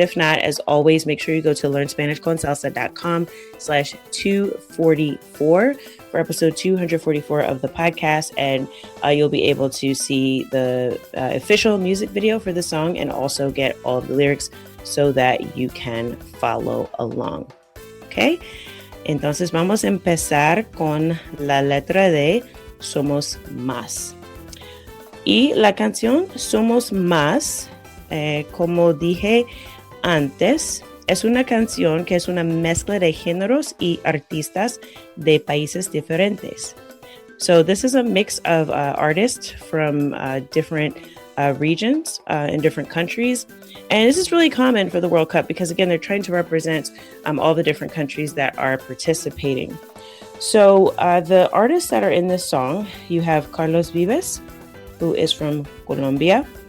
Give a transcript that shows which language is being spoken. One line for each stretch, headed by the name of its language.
English: If not, as always, make sure you go to learnspanishconsalsa.com/244 for episode 244 of the podcast, and you'll be able to see the official music video for the song and also get all of the lyrics so that you can follow along. Okay?
Spanish: Entonces vamos a empezar con la letra de Somos Más. Y la canción Somos Más, como dije antes, es una canción que es una mezcla de géneros y artistas de países diferentes.
English: So this is a mix of artists from different regions in different countries. And this is really common for the World Cup because, again, they're trying to represent all the different countries that are participating. So the artists that are in this song, you have Carlos Vives, who is from Colombia.